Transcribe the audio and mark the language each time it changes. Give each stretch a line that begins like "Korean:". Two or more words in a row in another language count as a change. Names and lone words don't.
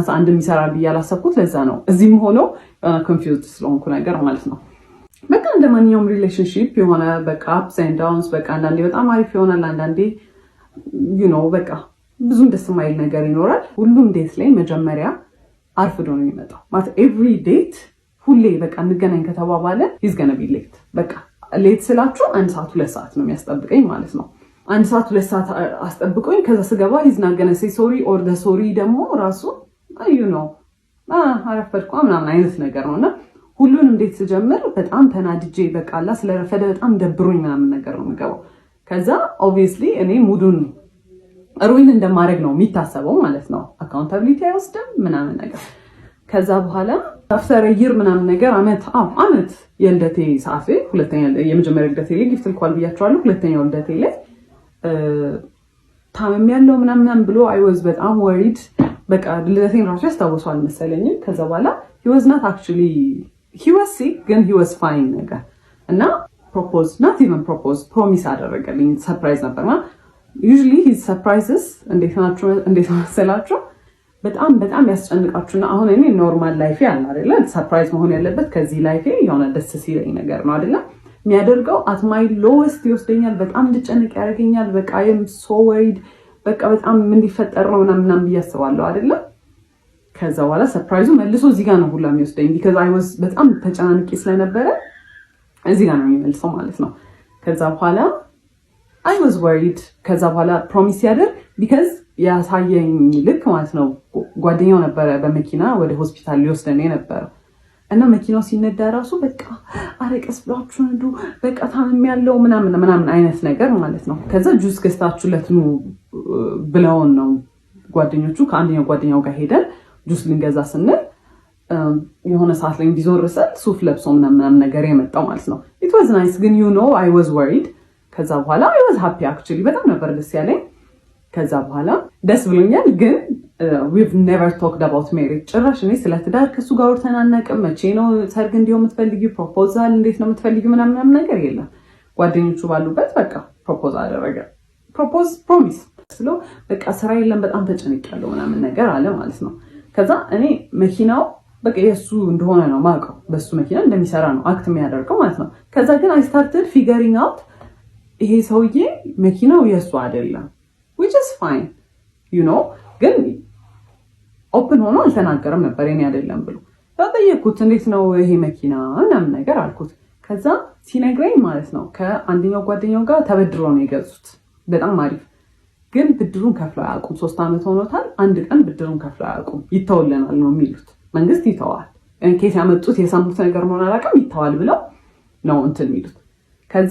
Amharic: አንድ የሚሰራል ብዬ አላሰብኩት። ለዛ ነው እዚህም ሆኖ ኮንፊውዝድ ስለሆንኩ ነገር ማለት ነው። በቃ እንደማንኛውም ሪሌሽንሺፕ የሆነ በቃ
English: ups and downs
Amharic: በቃ አንዳንዴ በጣም አሪፍ ይሆናል፣ አንዳንዴ
English: you know
Amharic: በቃ ብዙም ደስ የማይል ነገር ይኖራል። ሁሉም ዴት ላይ መጀመሪያ አርፍዶ ነው የሚመጣው ማለት
English: every date
Amharic: ሁሌ በቃ እንገናኝ ከተባባለ
English: he's gonna be late።
Amharic: በቃ ሌት ስላችሁ 1 ሰዓት 2 ሰዓት ነው የሚያስጠብቀኝ ማለት ነው። 1 ሰዓት 2 ሰዓት አስጠብቆኝ ከዛ ስገባ
English: he's not gonna say sorry or the sorry
Amharic: ደግሞ ራሱ
English: you know
Amharic: አረፈድኩ ምናምን አይነት ነገር ነውና ሁሉን እንዴት ስጀምር በጣም ተናድጄ በቃ አላ ስለረፈደ በጣም ደብሮኝ ምናምን ነገር ነው የምገባው። ከዛ ኦብቪየስሊ እኔ ሙዱን ሩዊን እንደማድረግ ነው የሚታሰበው ማለት ነው። አካውንታቢሊቲ አይወስድም ምናምን ነገር። ከዛ በኋላ
English: after year
Amharic: ምናምን ነገር አመት የልደቴ ሰዓት ላይ የመጀመሪያ ልደቴ ላይ ጊፍት ልኳል ብያቸዋለሁ። ሁለተኛው ልደቴ ላይ ታመም ያለው ምናምን ብሎ
English: I was
Amharic: በጣም ወሪድ። በቃ ልደቴን ራሱ ያስታውሰዋል መሰለኝ። ከዛ በኋላ
English: he was not actually he was sick
Amharic: ግን
English: he was fine
Amharic: ነገር እና ፕሮሚስ አደረገልኝ። ሰርፕራይዝ ነበርና
English: usually his surprises
Amharic: እንዴት መሰላችሁ በጣም ያስጨንቃችሁና አሁን እኔ
English: normal life
Amharic: ያለ አይደለ ሰርፕራይዝ መሆን ያለበት ከዚህ ላይፍ የሆነ ደስ ሲለኝ ነገር ነው አይደለ የሚያደርገው
English: at my lowest
Amharic: ይወስደኛል። በጣም እንድጨነቅ ያደርገኛል። በቃ
English: I am so worried
Amharic: በቃ በጣም ምን ሊፈጠር ነው ምናምን ብያስባለሁ አይደለ። ከዛ በኋላ ሰርፕራይዙ መልሶ እዚህ ጋር ነው ሁላ የሚወስደኝ
English: because I was
Amharic: በጣም ተጨናንቄ ስለነበረ እዚህ ጋር ነው የሚመልሰው ማለት ነው። ከዛ በኋላ
English: I was worried።
Amharic: ከዛ በኋላ ፕሮሚስ ያደርግ because ያሳየኝ ልክ ማለት ነው ጓደኛው ነበረ በመኪና ወደ ሆስፒታል ሊወስደን ነበር እና መኪናው ሲነዳ ራሱ በቃ አረቀስ ብላችሁ ነዱ በቃ ታምም ያለው ምናምን አይነት ነገር ማለት ነው። ከዛ ጁስ ገዝታችሁለት ነው ብለውን ነው ጓደኞቹ ከአንደኛው ጓደኛው ጋር ሄደን ጁስ ልንገዛ ስንል የሆነ ሰዓት ላይ እንዲዞርሰል ሱፍ ለብሶ ምናምን ነገር የመጣው ማለት ነው።
English: it was nice
Amharic: ግን
English: you know I was worried።
Amharic: ከዛ በኋላ
English: I was happy actually
Amharic: በጣም ነበር ደስ ያለኝ። ከዛ በኋላ ደስ ብሎኛል ግን
English: we've never talked about marriage።
Amharic: ጭራሽ እኔ ስለ ትዳር ከሱ ጋር ወርተናናቅም። መቼ ነው ሰርግ እንዲሁ የምትፈልጊው ፕሮፖዛል እንዴት ነው የምትፈልጊው ምናምን ነገር የለም። ጓደኞቹ ባሉበት በቃ ፕሮፖዝ አደረገ። ፕሮሚስ ስለው በቃ ስራ የለም በጣም ተጨንቄያለሁ ምናምን ነገር አለ ማለት ነው። ከዛ እኔ መኪናው በቃ የሱ እንደሆነ ነው ማውቀው በሱ መኪና እንደሚሰራ ነው አክት የሚያደርገው ማለት ነው። ከዛ ግን
English: I started figuring out
Amharic: ይሄ ሰውዬ መኪናው የሱ አይደለም
English: which is fine you know
Amharic: ግን ኦፕን ሆኖ አልተናገረም ነበር የኔ አይደለም ብሎ። ተጠየቅኩት እንዴት ነው ይሄ መኪና ምናምን ነገር አልኩት። ከዛ ሲነግረኝ ማለት ነው ከአንደኛው ጓደኛው ጋር ተበድሮ ነው የገዙት በጣም አሪፍ ግን ብድሩን ከፍለው አያውቁም። 3 አመት ሆኖታል። አንድ ቀን ብድሩን ከፍለው አያውቁም። ይተውልናል ነው የሚሉት። መንግስት ይተዋል እንኬት ያመጡት የሰሙት ነገር ነው አላውቅም ይተዋል ብለው ነው እንትን የሚሉት። ከዛ